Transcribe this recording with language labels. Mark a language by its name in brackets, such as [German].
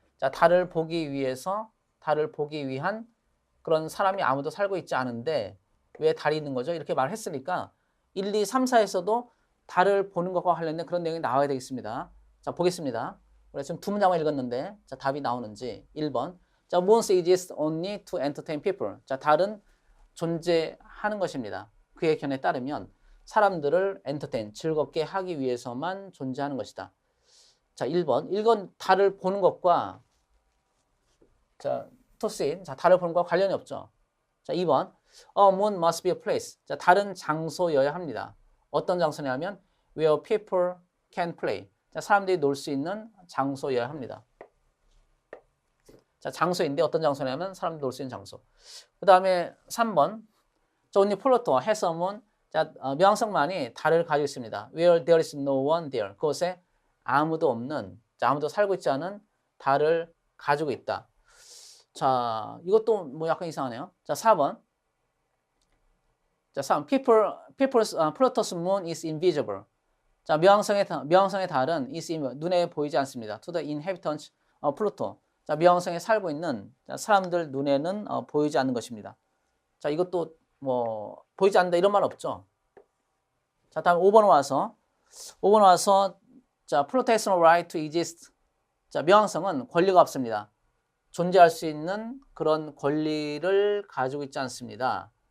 [Korean] 자, 달을 보기 위한 그런 사람이 아무도 살고 있지 않은데 왜 달이 있는 거죠? 이렇게 말했으니까 1, 2, 3, 4에서도 달을 보는 것과 관련된 그런 내용이 나와야 되겠습니다. 자, 보겠습니다. 그래서 지금 두 문장을 읽었는데 자, 답이 나오는지 1번. [English] 자, moons exist only to entertain people. [Korean] 자, 달은 존재하는 것입니다. 그의 견해에 따르면 사람들을 entertain, 즐겁게 하기 위해서만 존재하는 것이다. 자, 1번. 1번 달을 보는 것과 자, [English] to see. [Korean] 자, 달을 보는 것과 관련이 없죠. [English] 자, 2번. A moon must be a place. [Korean] 자, 다른 장소여야 합니다. 어떤 장소냐면 [English] where people can play. [Korean] 자, 사람들이 놀 수 있는 장소여야 합니다. 자, 장소인데 어떤 장소냐면 사람들이 놀 수 있는 장소. 그 다음에 3번. [English] 자, only Pluto has a moon. [Korean] 자, 명왕성만이 달을 가지고 있습니다. [English] Where there is no one there. [Korean] 그곳에 아무도 없는, 자, 아무도 살고 있지 않은 달을 가지고 있다. 자, 이것도 뭐 약간 이상하네요. [English] 자, 4번. 자, 3. Pluto's moon is invisible. [Korean] 자, 명왕성의 달은 눈에 보이지 않습니다. [English] To the inhabitants of Pluto. [Korean] 자, 명왕성에 살고 있는 사람들 눈에는 보이지 않는 것입니다. 자, 이것도 뭐 보이지 않는다 이런 말 없죠. [English] 자, [Korean] 다음 5번 와서 [English] 자, Pluto has no right to exist. [Korean] 자, 명왕성은 권리가 없습니다. 존재할 수 있는 그런 권리를 가지고 있지 않습니다.